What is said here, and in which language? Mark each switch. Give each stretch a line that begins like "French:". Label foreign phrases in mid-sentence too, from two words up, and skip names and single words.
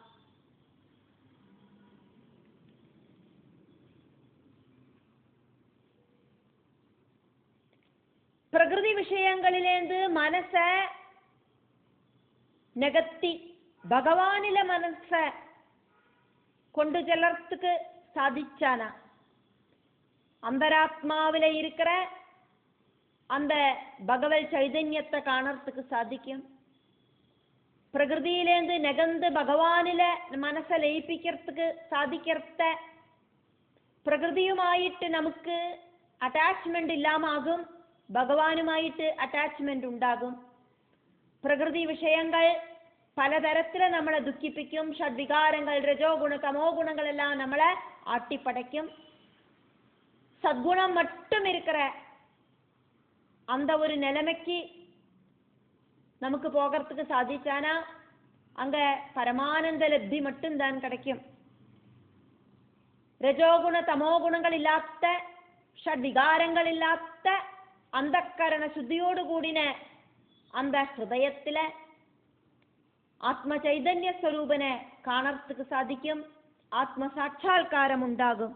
Tamil: பிரகிருதி விஷயங்களிலேந்து மனச நகர்த்தி பகவானில மனச கொண்டு செல்லறதுக்கு சாதிச்சானா அந்தராத்மாவில இருக்கிற அந்த பகவத் சைதன்யத்தை காணறதுக்கு சாதிக்கும். பிரகிருதியிலேந்து நகர்ந்து பகவானில மனச லயிப்பிக்கிறதுக்கு சாதிக்கிறத பிரகிருதியுமாயிட்டு நமக்கு அட்டாச்மெண்ட் இல்லாம ஆகும்,
Malayalam: ഭഗവാനുമായിട്ട് അറ്റാച്ച്മെന്റ് ഉണ്ടാകും. പ്രകൃതി വിഷയങ്ങൾ പലതരത്തിൽ നമ്മളെ ദുഃഖിപ്പിക്കും. ഷഡ്വികാരങ്ങൾ രജോ ഗുണ തമോ ഗുണങ്ങളെല്ലാം നമ്മളെ ആട്ടിപ്പടയ്ക്കും.
Tamil: சத்குணம் மட்டும் இருக்கிற அந்த ஒரு நிலைமைக்கு நமக்கு போகிறதுக்கு சாதிச்சானா அங்க பரமானந்த லப்தி மட்டும்தான் கிடைக்கும். ரஜோகுண தமோ குணங்கள் இல்லாத ஷட்விகாரங்கள் இல்லாத அந்த கரண சுத்தியோடு கூடின அந்த ஹிருதயத்துல ஆத்ம சைதன்ய ஸ்வரூபனை காணறதுக்கு சாதிக்கும், ஆத்ம சாட்சா்காரம் உண்டாகும்.